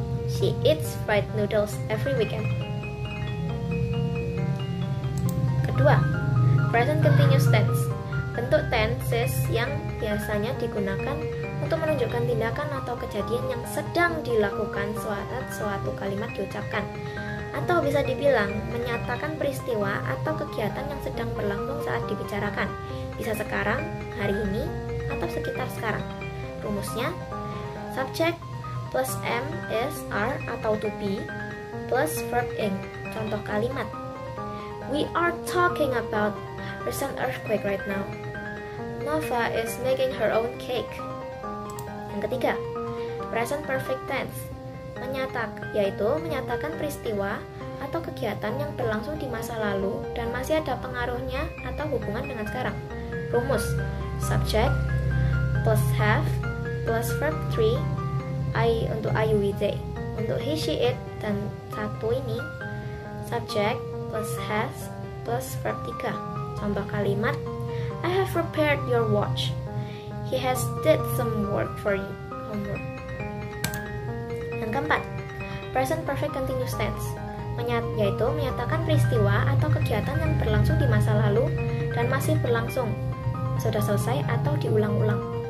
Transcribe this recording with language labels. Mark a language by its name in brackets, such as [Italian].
[English] She eats fried noodles every weekend. [Indonesian] Kedua, present continuous tense. Bentuk tenses yang biasanya digunakan untuk menunjukkan tindakan atau kejadian yang sedang dilakukan saat suatu kalimat diucapkan, atau bisa dibilang menyatakan peristiwa atau kegiatan yang sedang berlangsung saat dibicarakan, bisa sekarang, hari ini, atau sekitar sekarang. Rumusnya, subject plus am, is, are, atau to be, plus verb ing. Contoh kalimat, [English] we are talking about recent earthquake right now. Nova is making her own cake. [Indonesian] Yang ketiga, present perfect tense, yaitu menyatakan peristiwa atau kegiatan yang berlangsung di masa lalu dan masih ada pengaruhnya atau hubungan dengan sekarang. Rumus, subject plus have plus verb 3, I untuk I, you, we, they. Untuk he, she, it dan satu ini, subject plus has plus verb 3. Contoh kalimat, [English] I have prepared your watch. He has did some work for you. Homework. [Indonesian] Yang keempat, present perfect continuous tense, yaitu menyatakan peristiwa atau kegiatan yang berlangsung di masa lalu dan masih berlangsung, sudah selesai atau diulang-ulang.